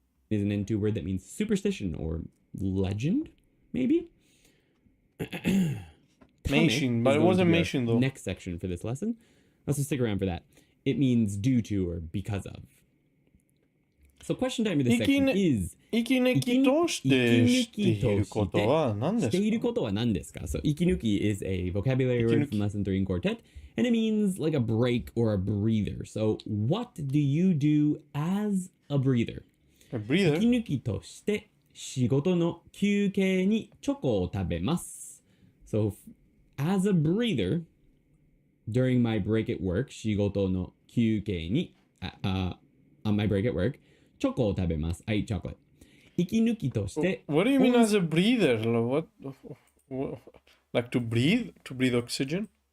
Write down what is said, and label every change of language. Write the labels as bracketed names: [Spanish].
[English] Is an into word that means superstition or legend, maybe? Meishin, but it wasn't Meishin though. Next section for this lesson. Let's just stick around for that. It means due to or because of. So question time for this section is [Japanese] 息抜きとしてしていることは何ですか？していることは何ですか? [English] So 息抜き is a vocabulary word from lesson 3 in quartet, and it means like a break or a breather. So what do you do as a breather? A breather? [Japanese] 息抜きとして仕事の休憩にチョコを食べます。 [English] So as a breather, during my break at work, [Japanese] 仕事の休憩に [English] on my break at work, [Japanese] チョコを食べます。 [English] I eat chocolate. [Japanese] 息抜きとして [English] What do you mean as a breather? What? Like to breathe? To breathe oxygen?